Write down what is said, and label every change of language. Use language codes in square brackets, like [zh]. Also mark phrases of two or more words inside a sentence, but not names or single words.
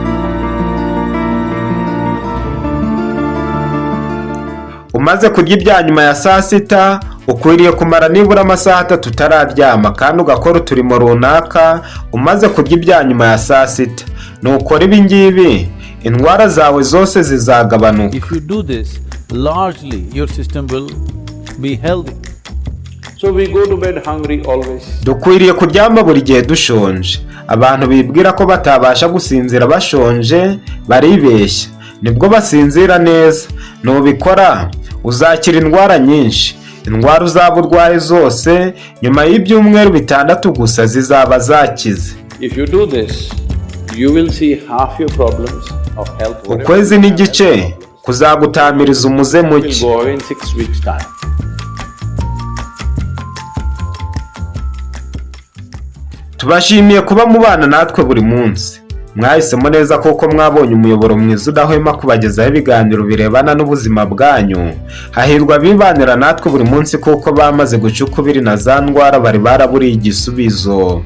[rw] Umaze kurya ibya nyuma ya saa sita, ukwiriye kumara nibura amasaha 3 utararyama kandi ugakora uturimo runaka umaze kurya ibya nyuma ya saa sita. Nukora ibi ngibi, indwara zawe zose zizagabanuka. [en] If you do this, largely your system will be healthy. So we go to bed hungry always. [rw] Dukwiriye kuryama buri gihe dushonje. Abantu bibwira ko batabasha gusinzira bashonje baribeshya. Nibwo basinzira neza. Nubikora uzakira indwara nyinshi. Indwara uzaba urwaye zose nyuma y'ibyumweru 6 gusa zizaba zakize. [en] If you do this, you will see half your problems of health. [rw] Ukwezi n'igice kuzagutamiriza umuze muke. [en] Will go away in 6 weeks time. [rw] Tubashimiye kuba mubana natwe buri munsi. Mwahisemo neza kuko mwabonye umuyoboro mwiza udahwema kubagezaho ibiganiro birebana n'ubuzima bwanyu. Hahirwa bibanira natwe buri munsi kuko bamaze guca ukubiri na za ndwara bari baraburiye igisubizo.